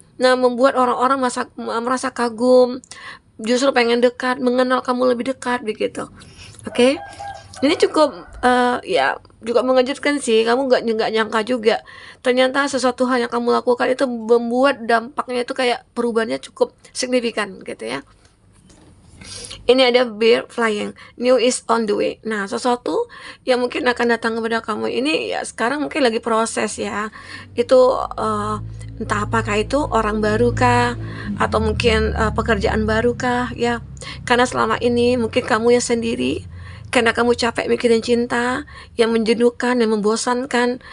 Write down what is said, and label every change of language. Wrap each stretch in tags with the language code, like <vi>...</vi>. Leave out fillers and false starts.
<id>Nah, membuat orang-orang merasa kagum, justru pengen dekat, mengenal kamu lebih dekat begitu. Oke. Ini cukup ya juga mengejutkan sih. Kamu nggak nyangka juga ternyata sesuatu hal yang kamu lakukan itu membuat dampaknya itu kayak perubahannya cukup signifikan gitu ya. Ini ada</id> <en>bird flying, new is on the way.</en> <id>Nah, sesuatu yang mungkin akan datang kepada kamu ini ya sekarang mungkin lagi proses ya. Itu entah apakah itu orang baru kah, atau mungkin pekerjaan baru kah ya. Karena selama ini mungkin kamu yang sendiri karena kamu capek mikirin cinta yang menjenuhkan, yang membosankan.</id>